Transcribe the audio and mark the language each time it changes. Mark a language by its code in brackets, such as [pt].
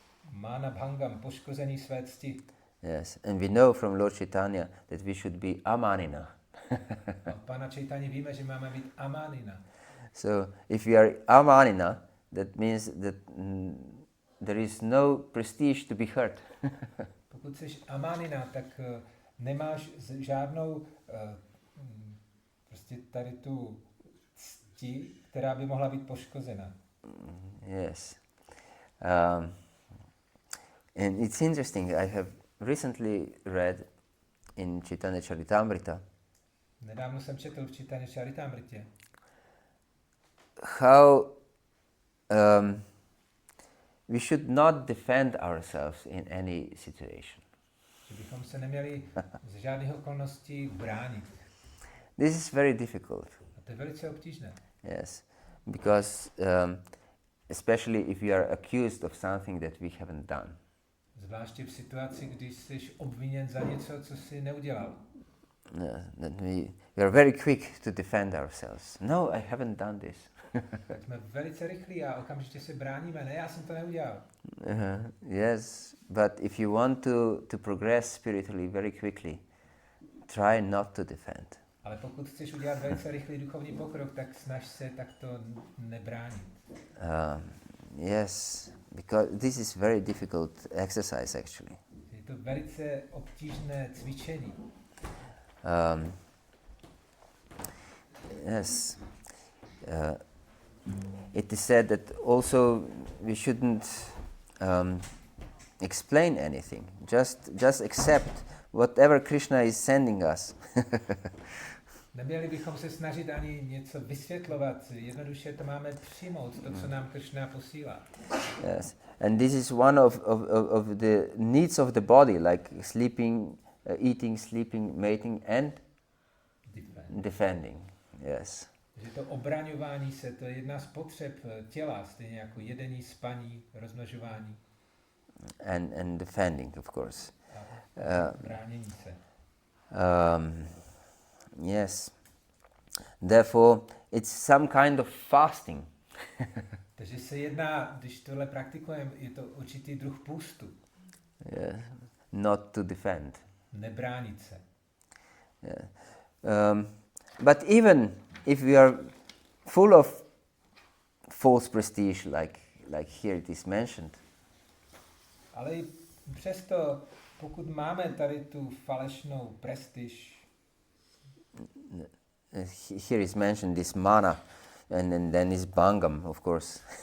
[cs] Mana bhangam, poškození své cti. [en] Yes, and we know from Lord Chaitanya that we should be amanina. [cs] Od Pána Chaitanya víme, že máme být amanina. [en] So if we are amanina, that means that there is no prestige to be hurt. [cs] Pokud jsi amanina, tak nemáš žádnou prostě tady tu cti, která by mohla být poškozena. [en] Yes. And it's interesting, I have recently read in Chaitanya Charitamrita [cs] Nedávno jsem četl v Chaitanya Charitamritě, [en] how we should not defend ourselves in any situation. [cs] že bychom se neměli z žádných okolností bránit. [en] This is very difficult. [cs] A to je velice obtížné. [en] Yes, because especially if you are accused of something that we haven't done. [cs] Zvláště v situaci, když jsi obviněn za něco, co jsi neudělal. [en] That we are very quick to defend ourselves. No, I haven't done this. [cs] Tak jsme velice rychlí a okamžitě se bráníme. Ne, já jsem to neudělal. [en] Yes, but if you want to progress spiritually very quickly, try not to defend. [cs] Ale pokud chceš udělat velice rychlý duchovní pokrok, tak snaž se takto nebránit. [en] Yes, because this is very difficult exercise actually. [cs] Je to velice obtížné cvičení. [en] Yes. It is said that also we shouldn't explain anything. Just accept whatever Krishna is sending us. [cs] Neměli bychom se snažit ani něco vysvětlovat. Jednoduše to máme přijmout, to, co nám Krishna posílá. [en] Yes. And this is one of the needs of the body, like sleeping, eating, sleeping, mating, and defending. Yes. [cs] Že to obraňování se, to je jedna z potřeb těla, stejně jako jedení, spaní, rozmnožování. [en] And defending, of course. [cs] Bránění se. [en] Yes. Therefore, it's some kind of fasting. [cs] Takže se jedná, když tohle praktikujeme, je to určitý druh půstu. [en] Yeah. Not to defend. [cs] Nebránit se. [en] Yeah. But even if we are full of false prestige, like here it is mentioned, [cs] ale i přesto, pokud máme tady tu falešnou prestiž, [en] here is mentioned this mana, and then is bhangam, of course.